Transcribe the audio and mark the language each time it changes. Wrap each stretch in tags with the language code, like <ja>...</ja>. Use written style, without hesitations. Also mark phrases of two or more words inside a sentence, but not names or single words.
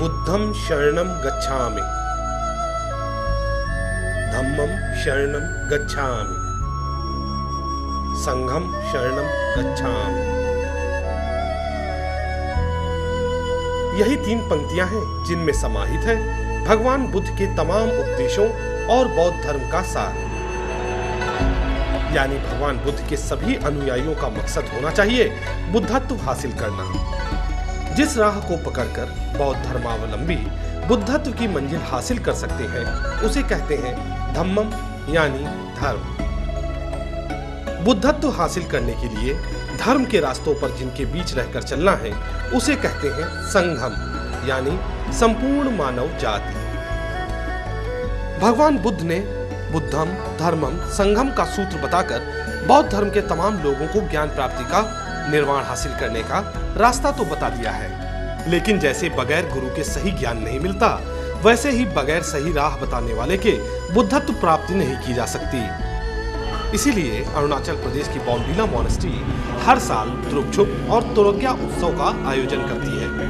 <pi>बुद्धं शरणं गच्छामि, धम्मं शरणं गच्छामि, संघं शरणं गच्छामि।</pi> <hi>यही 3 पंक्तियां हैं जिनमें समाहित है भगवान बुद्ध के तमाम उपदेशों और बौद्ध धर्म का सार। यानी भगवान बुद्ध के सभी अनुयायियों का मकसद होना चाहिए बुद्धत्व हासिल करना। जिस राह को पकड़कर बौद्ध धर्मावलंबी बुद्धत्व की मंजिल हासिल कर सकते हैं उसे कहते हैं धम्मम यानी धर्म। बुद्धत्व हासिल करने के लिए धर्म के रास्तों पर जिनके बीच रहकर चलना है उसे कहते हैं संघम यानी संपूर्ण मानव जाति। भगवान बुद्ध ने</hi> <pi>बुद्धम धर्मम संघम</pi> <hi>का सूत्र बताकर बौद्ध धर्म के तमाम लोगों को ज्ञान प्राप्ति का निर्वाण हासिल करने का रास्ता तो बता दिया है, लेकिन जैसे बगैर गुरु के सही ज्ञान नहीं मिलता वैसे ही बगैर सही राह बताने वाले के बुद्धत्व प्राप्ति नहीं की जा सकती। इसीलिए अरुणाचल प्रदेश की बॉम्बीला मॉनेस्ट्री हर साल द्रुक्छुप और तोरग्या उत्सव का आयोजन करती है।</hi>